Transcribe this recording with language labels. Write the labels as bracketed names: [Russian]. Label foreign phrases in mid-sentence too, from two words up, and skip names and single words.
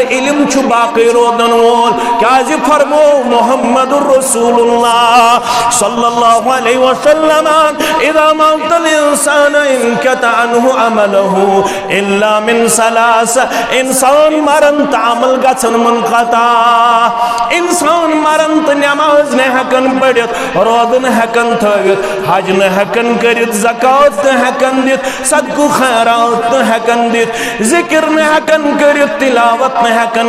[Kashmiri] इल्म छु बाकी रोदन वोल क्या फरमो [Arabic] محمد رسول الله صلى الله عليه وسلم إذا مات الإنسان انقطع عنه عمله إلا من ثلاث [Kashmiri] इंसान मरन तामल गन मुनक़ता इंसान मरन तो नमाज न हकन पढ़ित रोद न हकन थवित हज न हकन करित ज़कात न हकन दित सदक़ु खैरात न हकन जिक्र न हकन करित तिलावत न हकन